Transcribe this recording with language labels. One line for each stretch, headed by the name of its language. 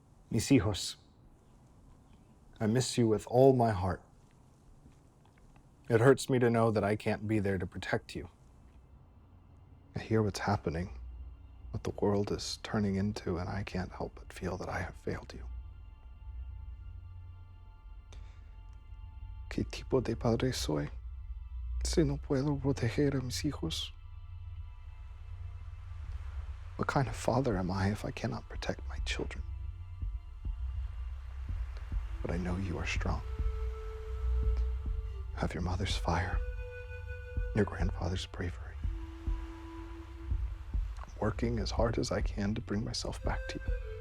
Spanish: Mis hijos,
English: I miss you with all my heart. It hurts me to know that I can't be there to protect you. I hear what's happening, what the world is turning into, and I can't help but feel that I have failed you.
Spanish: ¿Qué tipo de padre soy si no puedo proteger a mis hijos?
English: What kind of father am I if I cannot protect my children? But I know you are strong. You have your mother's fire, your grandfather's bravery. I'm working as hard as I can to bring myself back to you.